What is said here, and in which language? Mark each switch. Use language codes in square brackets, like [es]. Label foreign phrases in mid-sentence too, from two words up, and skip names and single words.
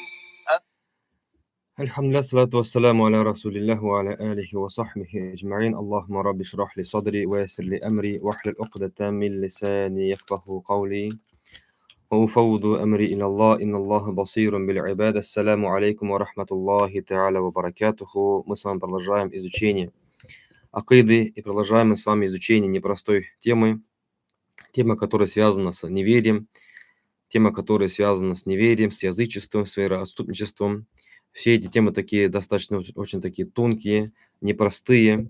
[ar] الحمد لله والصلاة والسلام على رسول الله وعلى آله وصحبه أجمعين. اللهم رب اشرح لي صدري ويسر لي أمري واحلل عقدة من لساني يفقه قولي وأفوض أمري إلى الله إن الله بصير بالعباد. السلام عليكم ورحمة الله تعالى وبركاته. [ru] Мы с вами продолжаем изучение акиды и продолжаем с вами изучение непростой темы, которая связана с неверием, которая связана с неверием, с язычеством, с вероотступничеством. Все эти темы такие достаточно очень такие тонкие, непростые.